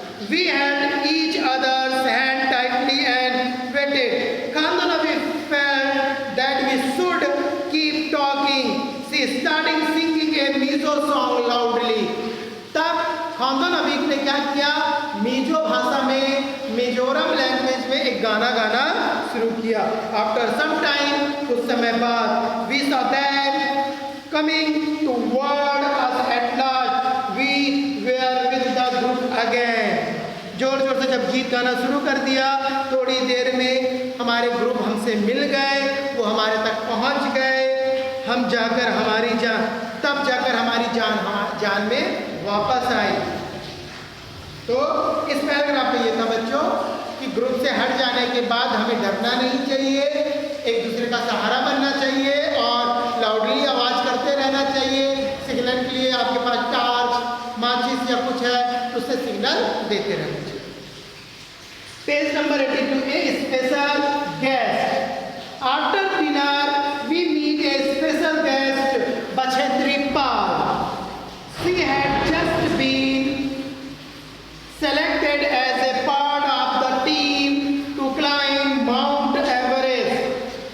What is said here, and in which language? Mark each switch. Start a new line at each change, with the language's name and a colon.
English: We had each other's hand tightly and waited. Khan Nabi felt that we should keep talking. She started singing a Mizo song loudly.
Hindi: तब खान नबी ने क्या किया? मिजो भाषा में, Mizoram language में एक गाना गाना शुरू किया।
English: after some time,
Hindi: कुछ समय बाद,
English: We saw that coming toward us at last, we were with the group again.
Hindi: जोर जोर से जब गीत गाना शुरू कर दिया, थोड़ी देर में हमारे ग्रुप हमसे मिल गए, वो हमारे तक पहुंच गए। हम जाकर तब जाकर हमारी जान में वापस आई। तो इस पैराग्राफ में ये था बच्चों कि ग्रुप से हट जाने के बाद हमें डरना नहीं चाहिए, एक दूसरे का सहारा बनना चाहिए और लाउडली आवाज़ करते रहना चाहिए। सिग्नल के लिए आपके पास टार्च, माचिस या कुछ है तो उससे सिग्नल देते रहना चाहिए। पेज नंबर 82 में special guest.
English: After dinner we meet a special guest, Bachendri Pal. She had just been selected as a part of the team to climb Mount Everest.